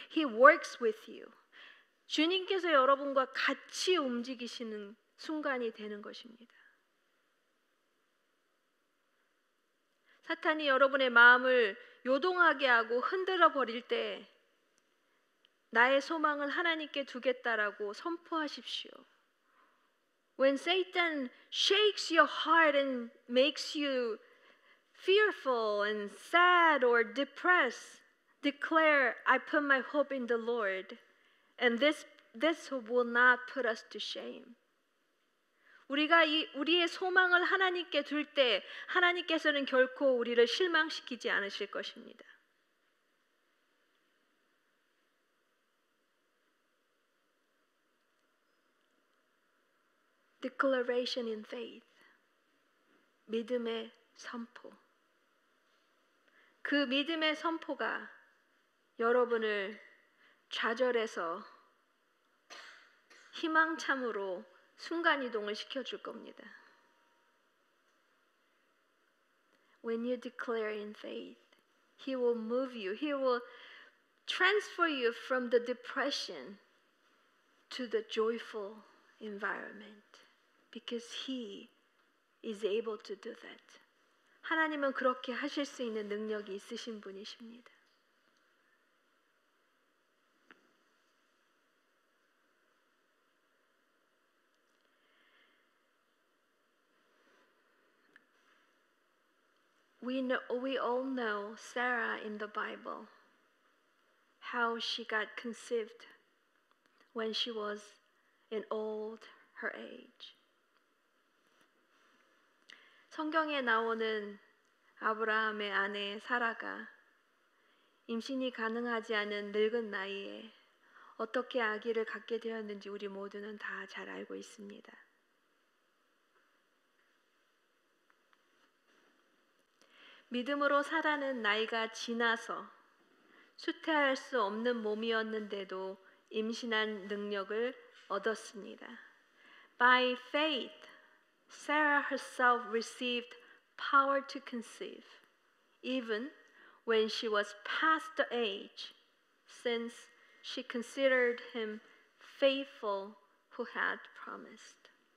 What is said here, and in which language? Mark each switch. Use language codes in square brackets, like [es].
[en] He works with you. [ko] 주님께서 여러분과 같이 움직이시는 순간이 되는 것입니다. 사탄이 여러분의 마음을 요동하게 하고 흔들어 버릴 때 나의 소망을 하나님께 두겠다라고 선포하십시오. [en] When Satan shakes your heart and makes you fearful and sad or depressed, declare, I put my hope in the Lord. And this will not put us to shame. [ko] 우리가 우리의 소망을 하나님께 둘 때 하나님께서는 결코 우리를 실망시키지 않으실 것입니다. [en] Declaration in faith. [ko] 믿음의 선포. 그 믿음의 선포가 여러분을 좌절해서 희망참으로 순간이동을 시켜줄 겁니다. [en] When you declare in faith, He will move you. He will transfer you from the depression to the joyful environment because He is able to do that. [ko] 하나님은 그렇게 하실 수 있는 능력이 있으신 분이십니다. [en] We all know Sarah in the Bible, how she got conceived when she was in old her age. [ko] 성경에 나오는 아브라함의 아내 사라가 임신이 가능하지 않은 늙은 나이에 어떻게 아기를 갖게 되었는지 우리 모두는 다 잘 알고 있습니다. 믿음으로 사라는 나이가 지나서 수태할 수 없는 몸이었는데도 임신한 능력을 얻었습니다. [en] By faith, Sarah herself received power to conceive, even when she was past the age, since she considered him faithful who had promised.